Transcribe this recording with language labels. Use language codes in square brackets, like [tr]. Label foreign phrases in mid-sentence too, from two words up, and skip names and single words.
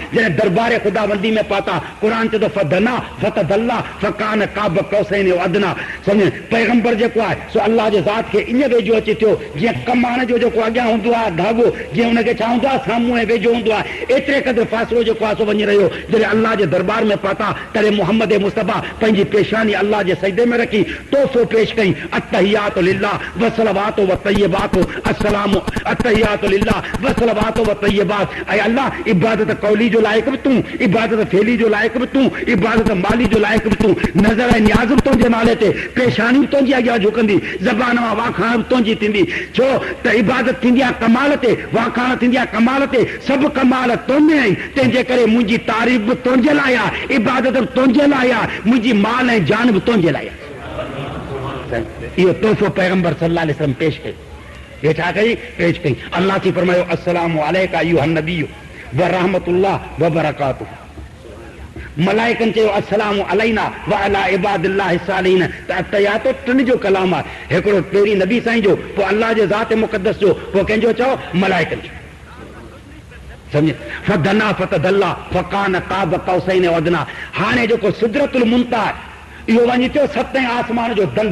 [sd] जॾहिं दरबार ख़ुदाबंदी में पाता, क़ुर चए थो [ar] فدنا فتدلى فكان قاب قوسين أدنى, [sd] सम्झ पैगंबर जेको आहे सो अल्लाह जे ज़ात खे ईअं वेझो अची थियो जीअं कमाण जो जेको अॻियां हूंदो आहे धाॻो, जीअं हुनखे छा हूंदो आहे साम्हूं ऐं वेझो हूंदो आहे, एतिरे क़दुरु फ़ासिलो जेको आहे सो वञी रहियो। जॾहिं अल्लाह जे दरबार में पता तॾहिं मोहम्मद मुस्तफ़ा पंहिंजी पेशानी अल्लाह जे सजदे में रखी तोहफ़ो पेश कई, [ar] التحيات لله والصلوات والطيبات السلام التحيات لله والصلوات والطيبات. [sd] ऐं अल्लाह इबादत कौली जो लाइक़ बि तूं, इबादत फेली जो लाइक़ बि तूं, इबादत माली जो लाइक़ बि तूं। नज़र ऐं नियाज़ बि तुंहिंजे नाले ते, पेशानी बि तुंहिंजी अॻियां झुकंदी, ज़बान मां वाखाण बि तुंहिंजी थींदी। छो त इबादत थींदी आहे कमाल ते, वाखाण थींदी आहे कमाल ते, सभु कमाल तुंहिंजे आहिनि। तंहिंजे करे मुंहिंजी तारीफ़ बि तुंहिंजे लाइ आहे, इबादत बि तुंहिंजे लाइ आहे, मुंहिंजी माल ऐं जान बि तुंहिंजे लाइ आहे। इहो तोहफ़ो पैगंबर [ar] صلى الله عليه وسلم [sd] पेश कई। ये छा कई, पेश कई। अल्लाह थी फरमायो [ar] السلام عليك أيها النبي ورحمة الله وبركاته. [sd] मलाइकनि चयो [ar] السلام علينا وعلى عباد الله الصالحين. [sd] त अतया तो टिनि जो कलाम आहे, हिकिड़ो पहिरीं नबी साईं जो, पोइ अल्लाह जे ज़ात मुक़द्दस जो, पोइ कंहिंजो चओ मलाइकनि जो। [ar] समझे, فدنا فتدلى فكان قاب قوسين أدنى. [sd] हाणे जेको सिदरतुल मुंतहा इहो वञी थियो सतें आसमान जो दंग।